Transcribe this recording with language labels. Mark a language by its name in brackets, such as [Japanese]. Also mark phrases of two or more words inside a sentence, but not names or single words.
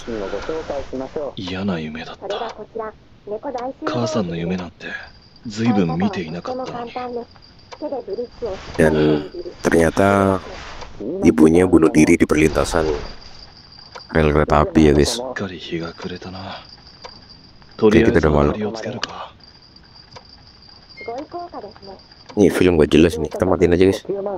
[Japanese] 嫌な夢だった。母さんの夢なんて随分見ていなかったのに。 [Indonesian] Dan ternyata ibunya bunuh diri di perlintasan rel kereta api ya guys. Oke, kita udah malam. Nih film gak jelas nih, kita matiin aja guys.